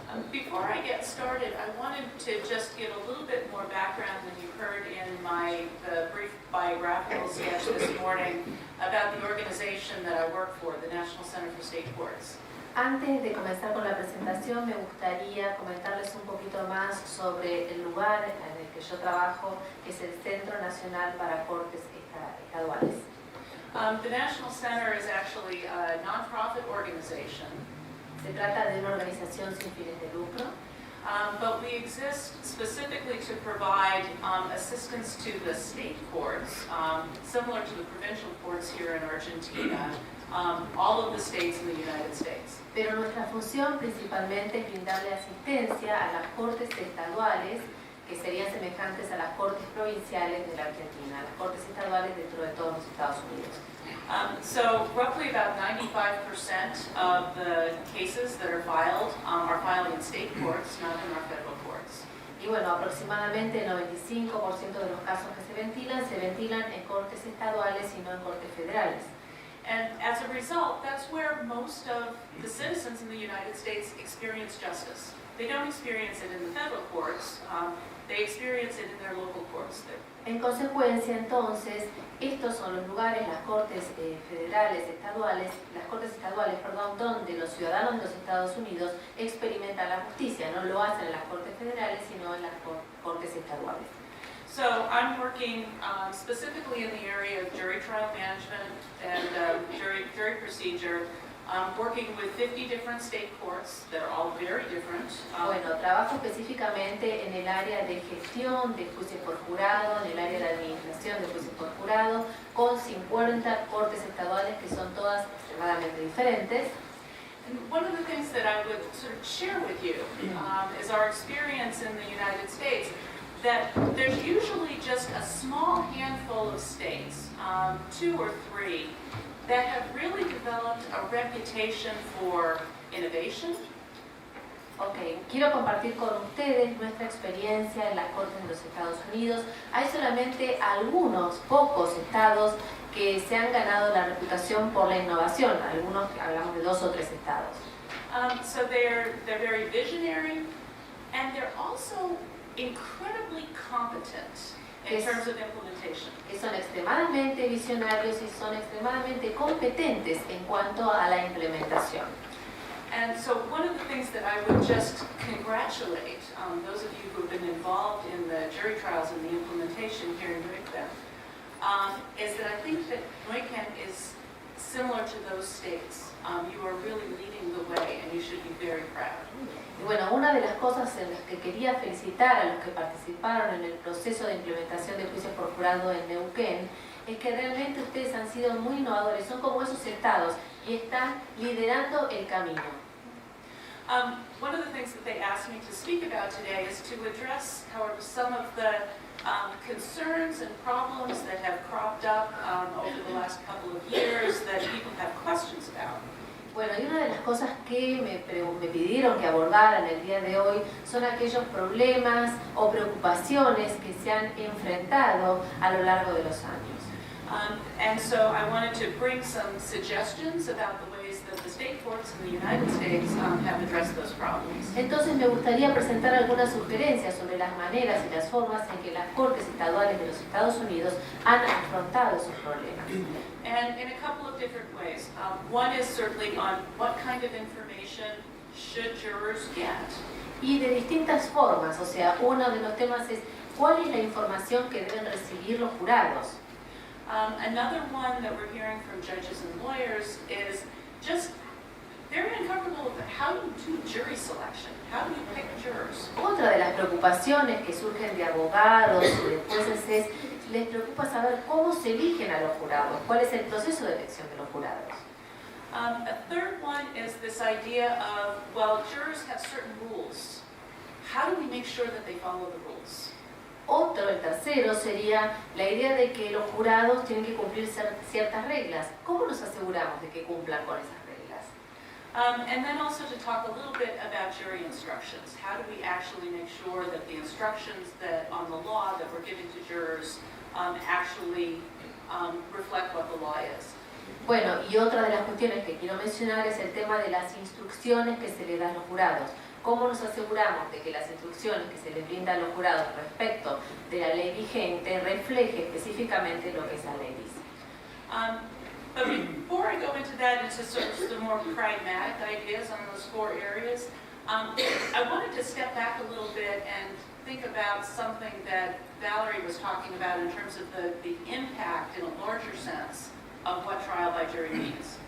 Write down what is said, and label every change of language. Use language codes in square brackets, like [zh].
[en] before I get started, I wanted to just give a little bit more background than you heard in the brief biographical sketch this morning about the organization that I work for, the National Center for State Courts. [es] Antes de comenzar con la presentación, me gustaría comentarles un poquito más sobre el lugar en el que yo trabajo, que es el Centro Nacional para Cortes Estaduales. [en] The National Center is actually a non-profit organization. [es] Se trata de una organización sin fines de lucro. [en] But we exist specifically to provide assistance to the state courts, similar to the provincial courts here in Argentina, all of the states in the United States. [es] Pero nuestra función principalmente es brindarle asistencia a las cortes estaduales, que serían semejantes a las cortes provinciales de la Argentina, las cortes estaduales dentro de todos los Estados Unidos. [en] So roughly about 95% of the cases that are filed are filed in state courts, not in our federal courts. [es] Y bueno, aproximadamente el 95% de los casos que se ventilan en cortes estaduales y no en cortes federales. [en] And as a result, that's where most of the citizens in the United States experience justice. They don't experience it in the federal courts, they experience it in their local courts. [es] En consecuencia, entonces, estos son los lugares, las cortes estaduales, donde los ciudadanos de los Estados Unidos experimentan la justicia. No lo hacen en las cortes federales, sino en las cortes estaduales. [en] So I'm working specifically in the area of jury trial management and jury procedure, working with 50 different state courts. They're all very different. [es] Bueno, trabajo específicamente en el área de gestión de juicios por jurado, en el área de administración de juicios por jurado, con 50 cortes estaduales que son todas extremadamente diferentes. [en] And one of the things that I would sort of share with you is our experience in the United States, that there's usually just a small handful of states, 2 or 3, that have really developed a reputation for innovation. [es] Ok, quiero compartir con ustedes nuestra experiencia en las cortes de los Estados Unidos. Hay solamente algunos, pocos estados que se han ganado la reputación por la innovación. Algunos, hablamos de 2 o 3 estados. [en] So they're very visionary, and they're also incredibly competent in terms of implementation. [es] Que son extremadamente visionarios y son extremadamente competentes en cuanto a la implementación. [en] And so one of the things that I would just congratulate those of you who have been involved in the jury trials and the implementation here in Neuquén is that I think that Neuquén is similar to those states. You are really leading the way, and you should be very proud. [es] Y bueno, una de las cosas en las que quería felicitar a los que participaron en el proceso de implementación de juicios por jurado en Neuquén es que realmente ustedes han sido muy innovadores, son como esos estados y están liderando el camino. [en] One of the things that they asked me to speak about today is to address, however, some of the concerns and problems that have cropped up over the last couple of years that people have questions about. [es] Bueno, y una de las cosas que me pidieron que abordara en el día de hoy son aquellos problemas o preocupaciones que se han enfrentado a lo largo de los años. [en] And so I wanted to bring some suggestions about the ways that the state courts in the United States have addressed those problems. [es] Entonces me gustaría presentar algunas sugerencias sobre las maneras y las formas en que las cortes estaduales de los Estados Unidos han afrontado esos problemas. [en] And in a couple of different ways. One is certainly on what kind of information should jurors get. [es] Y de distintas formas, o sea, uno de los temas es ¿cuál es la información que deben recibir los jurados? [en] Another one that we're hearing from judges and lawyers is just very uncomfortable with how you do jury selection. How do you pick jurors? [es] Otra de las preocupaciones que surgen de abogados y de jueces es les preocupa saber cómo se eligen a los jurados, cuál es el proceso de elección de los jurados. [en] A third one is this idea of, well, jurors have certain rules. How do we make sure that they follow the rules? [es] El tercero sería la idea de que los jurados tienen que cumplir ciertas reglas. ¿Cómo nos aseguramos de que cumplan con esas reglas? [en] And then also to talk a little bit about jury instructions. How do we actually make sure that the instructions that on the law that we're giving to jurors actually reflect what the law is? [es] Bueno, y otra de las cuestiones que quiero mencionar es el tema de las instrucciones que se le dan a los jurados. ¿Cómo nos aseguramos de que las instrucciones que se les brinda a los jurados respecto de la ley vigente refleje específicamente lo que esa ley dice? [en] But before I go into that, into sort of the more pragmatic ideas on those 4 areas, I wanted to step back a little bit and think about something that Valerie was talking about in terms of the impact in a larger sense of what trial by jury means.